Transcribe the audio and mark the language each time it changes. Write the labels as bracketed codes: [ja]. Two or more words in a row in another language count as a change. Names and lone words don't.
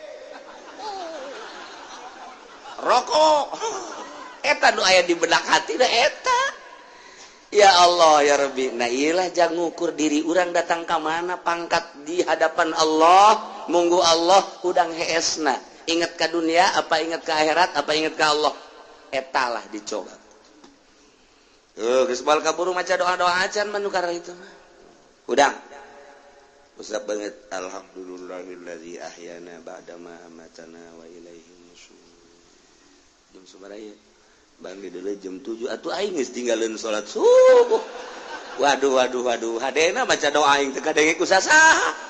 [su] rokok eta nu aya di benak hati da eta [ar] يا الله يا ربي [su] nah iyalah jang ngukur diri urang datang ke mana pangkat di hadapan Allah munggu Allah hudang heesna ingat ke dunia apa ingat ke akhirat apa ingat ke Allah etalah dicoba geus baal kaburu maca doa-doa acan manu karena itu hudang usap banget [ar] الحمد لله الذي أحيانا بعد ما أماتنا وإليه النشور [su] jam sabaraha banggi dulu jam 7 atuh aing geus tinggalin salat subuh waduh hadena baca doa aing teu kadenge ku sasaha